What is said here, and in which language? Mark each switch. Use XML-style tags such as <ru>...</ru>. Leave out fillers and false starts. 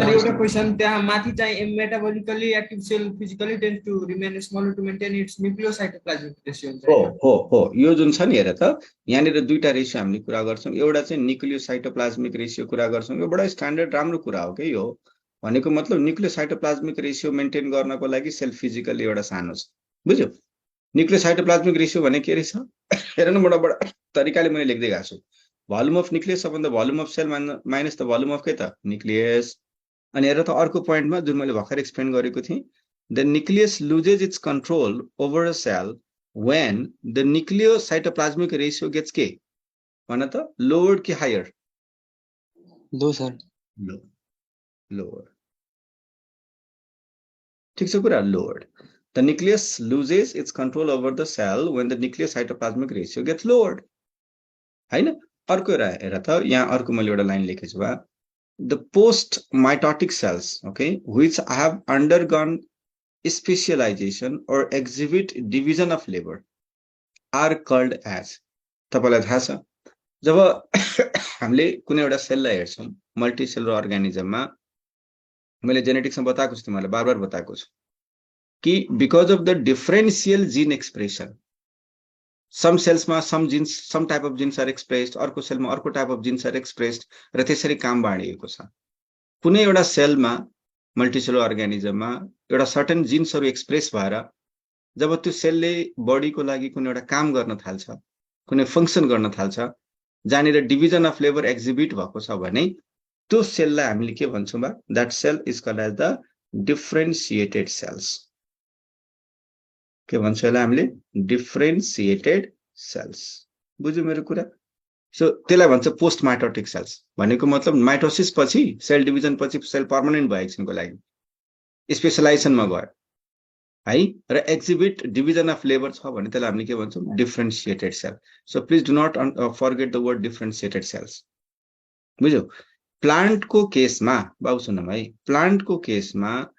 <ne>एउटा क्वेशन त्यहाँ माथि चाहिँ</ne> <en>metabolically active cell physically tends to remain smaller to maintain its nucleocytoplasmic ratio</en> <ne>हुन्छ। हो यो जुन छ नि, हेर त, यहाँनिर दुईटा रेसियो हामीले कुरा गर्छौं। एउटा चाहिँ न्युक्लियोसाइटोप्लाज्मिक रेसियो कुरा गर्छौं। यो बडा स्ट्यान्डर्ड राम्रो कुरा हो के यो। भनेको मतलब न्युक्लियोसाइटोप्लाज्मिक रेसियो मेन्टेन गर्नको लागि सेल फिजिकली एउटा सानो छ। बुझ्यो? न्युक्लियोसाइटोप्लाज्मिक रेसियो भने के रहेछ? हेर न, बडा तरिकाले मैले लेख्दै गएको छु।</ne> <en>volume of nucleus upon the volume of cell minus the volume of</en> <ne>के त?</ne> <en>Nucleus.</en> <ne>अनि हेर त, अर्को पोइन्टमा जुन मैले भर्खर एक्सप्लेन गरेको थिएँ,</ne> <en>the nucleus loses its control over a cell when the nucleocytoplasmic ratio gets</en> <ne>के? भन त, lowered कि higher? लो सर।</ne> <en>Lower.</en> <ne>ठीक छ कुरा? lowered.</ne> <en>The nucleus loses its control over the cell when the nucleocytoplasmic ratio gets lowered.</en> <ne>हैन? अर्को हेर त, यहाँ अर्को मैले एउटा लाइन लेखेको छु बा,</ne> <en>the post mitotic cells, okay, which have undergone specialization or exhibit division of labor are called as.</en> <ne>तपाईलाई थाहा छ, जब हामीले कुनै एउटा सेललाई हेर्छौं मल्टी सेलुलर अर्गानिजममा, मैले जेनेटिक्समा बताएको छु, तिमीलाई बार बताएको छु कि</ne> <en>because of the differential gene expression,</en> <ne>some सेल्समा some jeans,</ne> <en>some type of genes are expressed,</en> <ne>अर्को सेलमा अर्को</ne> <en>type of genes are expressed,</en> <ne>र त्यसरी काम बाँडिएको छ। कुनै एउटा सेलमा मल्टिसेलुलर अर्गानिजममा एउटा सर्टेन जीन्सहरु एक्सप्रेस भएर जब त्यो सेलले बडीको लागि कुनै एउटा काम गर्न थाल्छ, कुनै फंक्सन गर्न थाल्छ, जहाँनिर डिभिजन अफ लेबर एक्जिबिट भएको छ भने त्यो सेललाई हामीले के भन्छौं बा?</ne> <en>That cell is called as the differentiated cells.</en> <ne>के भन्छौं यसलाई हामीले? डिफरेन्शिएटेड सेल्स। बुझ्यो मेरो कुरा? सो त्यसलाई भन्छ पोस्ट माइटोटिक सेल्स भनेको मतलब माइटोसिस पछि सेल डिभिजन पछि सेल पर्मानेन्ट भयो एकछिनको लागि स्पेसलाइजेसनमा गयो है र एक्जिबिट डिभिजन अफ लेबर छ भने त्यसलाई हामीले के भन्छौँ डिफरेन्सिएटेड sale</ne> <en>so please do not forget the word differentiated cells</en> <ne>बुझ्यो प्लान्टको केसमा बाबु सुनौँ है प्लान्टको केसमा</ne>